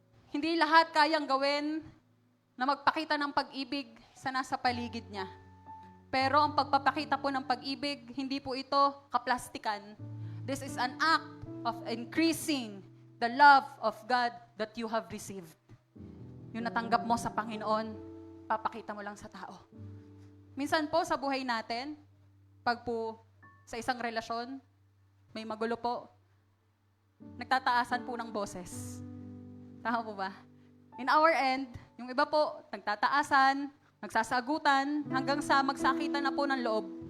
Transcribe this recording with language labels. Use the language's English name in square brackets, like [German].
[Filipino] Hindi lahat kayang gawin na magpakita ng pag-ibig sa nasa paligid niya. Pero ang pagpapakita po ng pag-ibig, hindi po ito kaplastikan. [English] This is an act of increasing the love of God that you have received. [Filipino] Yung natanggap mo sa Panginoon, papakita mo lang sa tao. Minsan po sa buhay natin, pag po sa isang relasyon, may magulo po, nagtataasan po ng boses. Tama po ba? [English] In our end, [Filipino] yung iba po, nagtataasan, nagsasagutan, hanggang sa magsakitan na po ng loob.